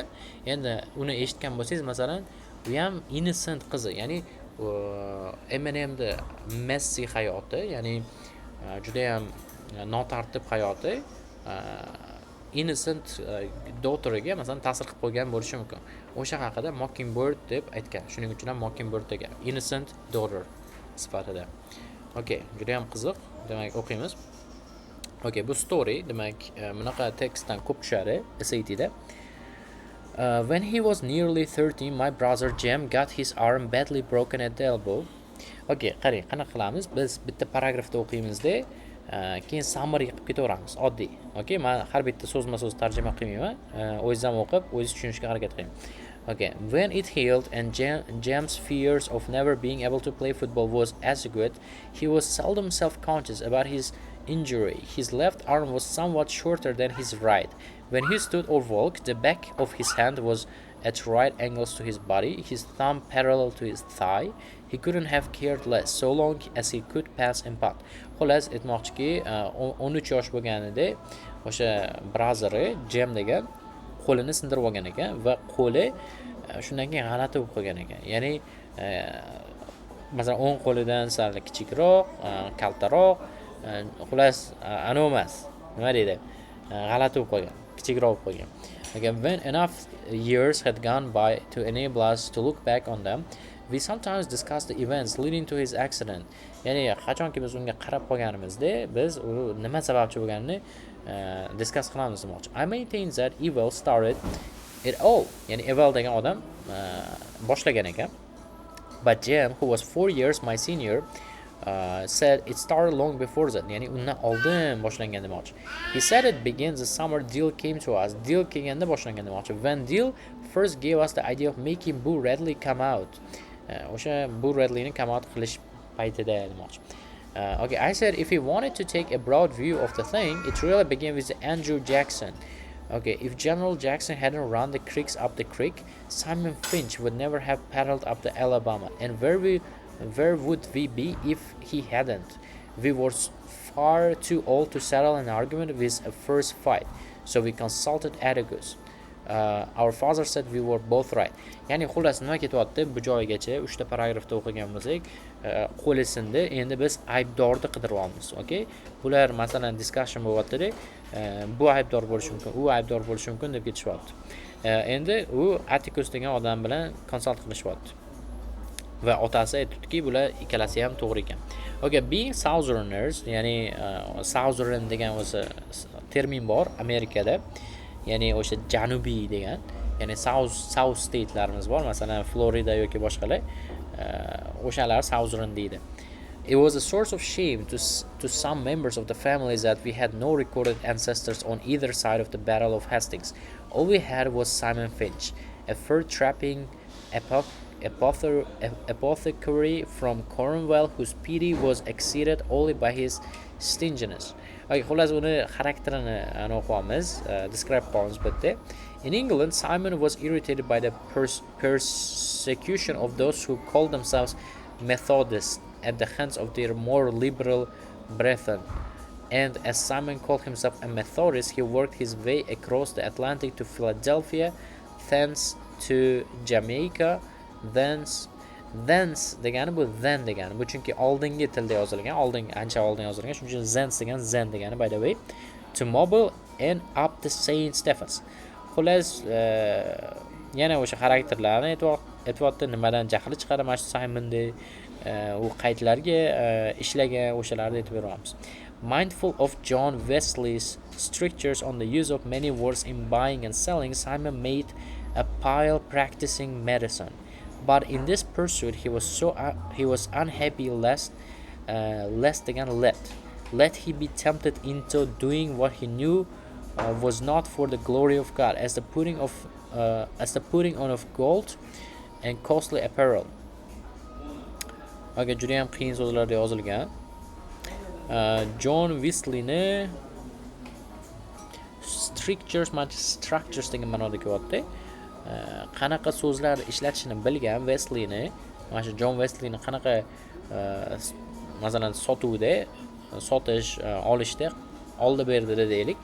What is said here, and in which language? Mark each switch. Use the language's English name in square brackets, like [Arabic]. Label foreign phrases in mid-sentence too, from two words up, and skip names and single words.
[Uzbek] Endi uni eshitgan bo'lsangiz, masalan, u ham innocent qizi, ya'ni Eminemni messy hayoti, ya'ni juda ham notartib hayoti [English] innocent daughteriga [Uzbek] masalan ta'sir qilib qo'ygan bo'lishi mumkin. O'sha haqida Mockingbird deb aytgan. Shuning uchun ham Mockingbird degan, [English] innocent daughter [Uzbek] sifatida. Okay, juda ham qiziq. Demak, o'qiymiz. Okay, bu story, demak, bunaqa tekstdan ko'p tushadi SATda. [English] When he was nearly 13, my brother Jem got his arm badly broken at the elbow. [Uzbek] Okay, qarang, qanaqa qilamiz? Biz bitta paragrafda o'qiymizda, keyin summary qilib ketaveramiz, oddiy. Okay, men har bitta so'zma-so'z tarjima qilmayman. O'zim o'qib, o'zingiz tushunishga harakat qiling. [English] Okay, when it healed and Jem's fears of never being able to play football was assuaged, he was seldom self-conscious about his injury. His left arm was somewhat shorter than his right. When he stood or walked, the back of his hand was at right angles to his body, his thumb parallel to his thigh. He couldn't have cared less, so long as he could pass and putt. [Uzbek] Xolos, aytmoqchiki, 13 yosh bo'lganida o'sha brazeri Jem degan qo'lini sindirib olgan ekan va qo'li shundan keyin g'alati bo'lib qolgan ekan. Ya'ni masalan o'ng qo'lidan sal kichikroq, kaltaroq, xolos anavi emas. Nima deydi? G'alati bo'lib qolgan, kichikroq bo'lib qolgan. [English] Okay, when enough years had gone by to enable us to look back on them, we sometimes discuss the events leading to his accident. [Uzbek] Ya'ni qachonki biz unga qarab qolganimizda, biz u nima sababchi bo'lganini discuss qilamiz demoqchi. [English] I maintain that Evel started it all. [Uzbek] Ya'ni Evel degan odam boshlagan ekan. [English] But Jem, who was 4 years my senior, said it started long before that. [Uzbek] Ya'ni undan oldin boshlangan demoqchi. [English] He said it begins the summer Deal came to us. [Uzbek] Deal kelganda boshlangan demoqchi. [English] When Deal first gave us the idea of making Boo Radley come out. [Uzbek] O'sha Boo Radleyni [English] come out [Uzbek] qilish paytida demoqchi. [English] Okay, I said if he wanted to take a broad view of the thing, it really began with Andrew Jackson. Okay, if General Jackson hadn't run the creeks up the creek, Simon Finch would never have paddled up the Alabama. And where would we be if he hadn't? We were far too old to settle an argument with a first fight, so we consulted Atticus. Our father said we were both right. [Uzbek] Ya'ni xullas nima ketyapti bu joygacha 3 ta paragrafda o'qigan bo'lsak, qo'li sindi, endi biz aybdorni qidiryapmiz. Okay? Bular masalan discussion bo'lyapti-da, bu aybdor bo'lishi mumkin, u aybdor bo'lishi mumkin deb ketishyapti. Endi u Atticus degan odam bilan konsult qilishyapti. Va otasi aytdiki, bular ikkalasi ham to'g'ri ekan. Okay, [English] being Southerners, [Uzbek] ya'ni Southern degan o'zi termin bor Amerikada. Ya'ni o'sha janubiy degan, ya'ni South state'larimiz bor, masalan Florida yoki boshqalar, o'shalar Southern deydi. [English] It was a source of shame to some members of the families that we had no recorded ancestors on either side of the Battle of Hastings. All we had was Simon Finch, a fur-trapping apothecary from Cornwall whose pity was exceeded only by his stinginess. [Uzbek] Okay, xullas uni xarakterini o'qiymiz, describe qilamiz bitta. [English] In England, Simon was irritated by the persecution of those who called themselves Methodists at the hands of their more liberal brethren. And as Simon called himself a Methodist, he worked his way across the Atlantic to Philadelphia, thence to Jamaica, thence [Uzbek] degani bu then degani. Bu chunki oldingi tilda yozilgan, ancha oldin yozilgan. Shuning uchun thence degan zen degani, [English] by the way. To Mobile and up to Saint Stephens. [Uzbek] Xullas, yana o'sha xarakterlarni aytyapti, nimadan jahli chiqadi mana shu Simonda, u qaytlarga ishlagan o'shalarni aytib beramiz. [English] Mindful of John Wesley's strictures on the use of many words in buying and selling, Simon made a pile practicing medicine. But in this pursuit, he was unhappy lest he be tempted into doing what he knew was not for the glory of God, as the putting on of gold and costly apparel. [Uzbek] Okay, juda ham qiyin so'zlarda yozilgan. John Wesleyni structures degan ma'noda kelyapti. Qanaqa so'zlar ishlatishini bilgan Wesleyni, mana shu John Wesleyni qanaqa masalan sotuvda sotish, olishda oldi berdida deylik.